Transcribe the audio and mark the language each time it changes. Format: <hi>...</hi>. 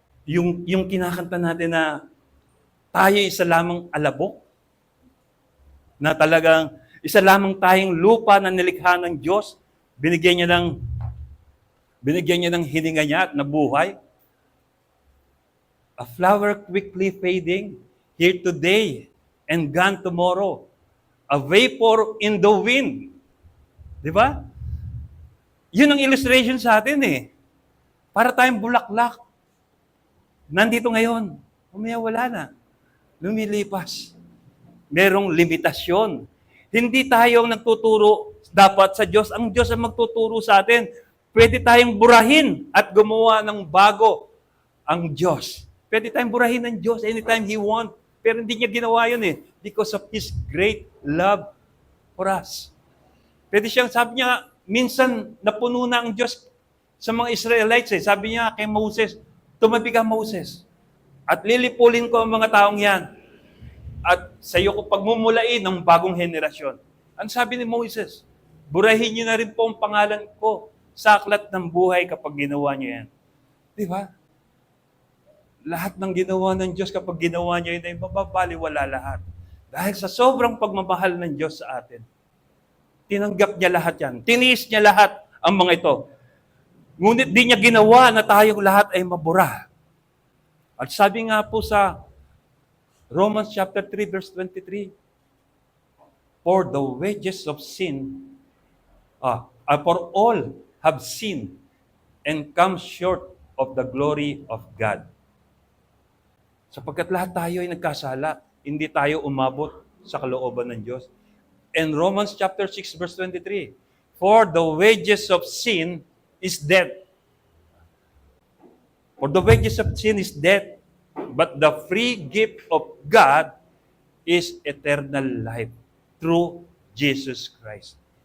<tl>Yung kinakanta natin na tayo isa lamang alabok, na talagang isa lamang tayong lupa na nilikha ng Diyos, binigyan niya ng Binigyan niya ng hininga niya at nabuhay.</tl> <en>A flower quickly fading, here today and gone tomorrow. A vapor in the wind.</en> <tl>Di ba? Yun ang illustration sa atin eh. Para tayong bulaklak. Nandito ngayon. Umaya wala na. Lumilipas. Merong limitasyon. Hindi tayo ang nagtuturo dapat sa Diyos. Ang Diyos ang magtuturo sa atin. Pwede tayong burahin at gumawa ng bago ang Diyos. Pwede tayong burahin ng Diyos</tl> <en>anytime He wants.</en> <tl>Pero hindi niya ginawa yun eh.</tl> <en>Because of His great love for us.</en> <tl>Pwede siyang, sabi niya, minsan napuno na ang Diyos sa mga Israelites eh. Sabi niya kay Moses, tumabi ka Moses. At lilipulin ko ang mga taong yan. At sa iyo ko pagmumulain ng bagong henerasyon. Ano sabi ni Moses? Burahin niyo na rin po ang pangalan ko sa aklat ng buhay kapag ginawa niyo yan. Di ba? Lahat ng ginawa ng Diyos kapag ginawa niya yun ay mababaliwala lahat. Dahil sa sobrang pagmamahal ng Diyos sa atin. Tinanggap niya lahat yan. Tiniis niya lahat ang mga ito. Ngunit di niya ginawa na tayong lahat ay mabura. At sabi nga po sa Romans chapter 3 verse 23,</tl> <en>for the wages of sin, for all have sinned and come short of the glory of God.</en> <tl>Sapagkat lahat tayo ay nagkasala, hindi tayo umabot sa kalooban ng Diyos.</tl> <en>And Romans chapter 6 verse 23, for the wages of sin is death. For the wages of sin is death, but the free gift of God is eternal life through Jesus Christ.</en>